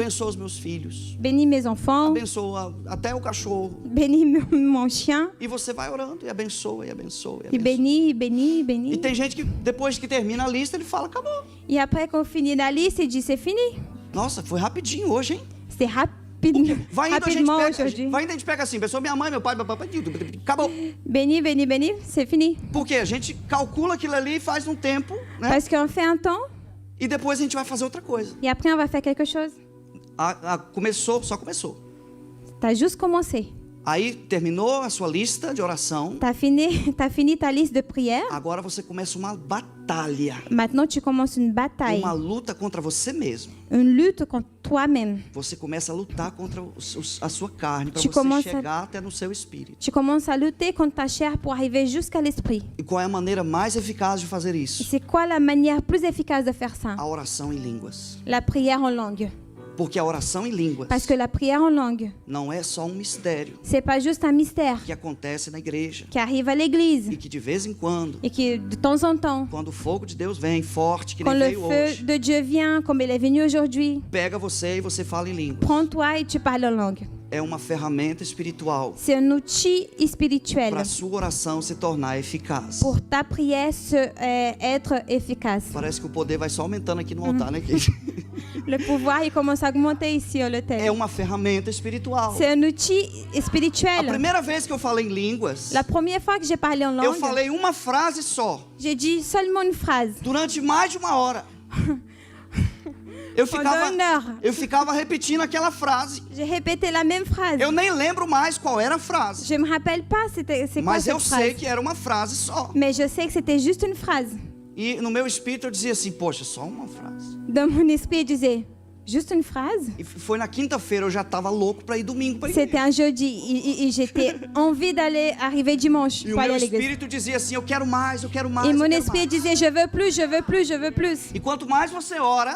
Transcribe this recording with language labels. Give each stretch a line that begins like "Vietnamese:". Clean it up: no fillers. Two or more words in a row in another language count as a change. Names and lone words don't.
Portuguese: Abençoa os meus filhos.
French: Bénis mes enfants,
Portuguese: Abençoa até o cachorro.
French: bénis mon chien.
Portuguese: E você vai orando e abençoa, e abençoa, e
French: Il
Portuguese: abençoa.
French: bénit, il bénit, il
Portuguese: E
French: bénit.
Portuguese: tem gente que depois que termina a lista, ele fala, acabou.
French: Et après qu'on finit la liste, il dit c'est fini.
Portuguese: Nossa, foi rapidinho hoje, hein?
French: C'est rapide,
Portuguese: Vai indo,
French: rapidement
Portuguese: a gente
French: aujourd'hui.
Portuguese: pega, vai indo, a gente pega assim, abençoa minha mãe, meu pai, acabou.
French: Bénis, bénis, bénis, c'est fini.
Portuguese: Porque a gente calcula aquilo ali e faz um tempo, né?
French: Parce qu'on fait un temps
Portuguese: E depois a gente vai fazer outra coisa.
French: et après on va faire quelque chose.
Portuguese: Começou, só começou.
French: T'as juste commencé.
Portuguese: Aí terminou a sua lista de oração.
French: T'as fini ta liste de prières.
Portuguese: Agora você começa uma batalha.
French: Maintenant, tu commences une bataille,
Portuguese: Uma luta contra você mesmo.
French: une lutte contre toi-même.
Portuguese: Você começa a lutar contra a sua carne para
French: Tu
Portuguese: você começa- chegar até no seu espírito.
French: Tu commences à lutter contre ta chair pour arriver jusqu'à l'esprit.
Portuguese: E qual é a maneira mais eficaz de fazer
French: Et
Portuguese: isso?
French: c'est quoi la manière plus efficace de faire ça?
Portuguese: A oração em línguas.
French: La prière en langue.
Portuguese: Porque a oração em línguas
French: Parce que la prière en langue,
Portuguese: não é só um mistério
French: c'est pas juste un mystère
Portuguese: que acontece na igreja
French: qui arrive à l'église
Portuguese: e que de vez em quando,
French: et qui, de temps en temps,
Portuguese: quando o fogo de Deus vem forte, que
French: quand
Portuguese: nem
French: le
Portuguese: veio
French: feu
Portuguese: hoje,
French: de Dieu vient, comme il est venu aujourd'hui,
Portuguese: pega você e você fala em línguas.
French: prends-toi et tu parles en langue.
Portuguese: É uma ferramenta espiritual
French: C'est un outil spirituel
Portuguese: para a sua oração se tornar eficaz.
French: pour ta prière être efficace.
Portuguese: Parece que o poder vai só aumentando aqui no altar, né?
French: Le pouvoir, il commence à augmenter ici au
Portuguese: É
French: l'autel.
Portuguese: uma ferramenta espiritual.
French: C'est un outil
Portuguese: A
French: spirituel.
Portuguese: primeira vez que eu falei em línguas,
French: La première fois que j'ai parlé en
Portuguese: eu
French: langue,
Portuguese: falei uma frase só,
French: j'ai dit seulement une phrase.
Portuguese: durante mais de 1 hora.
French: Pendant 1 heure,
Portuguese: Eu ficava repetindo aquela frase.
French: j'ai répété la même phrase.
Portuguese: Eu nem lembro mais qual era a frase.
French: Je me rappelle pas c'est quoi
Portuguese: Mas eu
French: cette
Portuguese: sei
French: phrase.
Portuguese: que era uma frase só.
French: Mais je sais que c'était juste une phrase.
Portuguese: E no meu espírito eu dizia assim, poxa, só uma frase.
French: Dans mon esprit, je disais, juste une phrase?
Portuguese: E foi na quinta-feira, eu já estava louco para ir domingo para
French: C'était
Portuguese: igreja.
French: un jeudi et j'étais envie d'aller arriver dimanche
Portuguese: E o
French: pour aller
Portuguese: meu
French: à l'église.
Portuguese: espírito dizia assim, eu quero mais, eu quero mais,
French: Et
Portuguese: eu
French: mon
Portuguese: quero
French: esprit
Portuguese: mais.
French: disait, je veux plus, je veux plus, je veux plus.
Portuguese: E quanto mais você ora,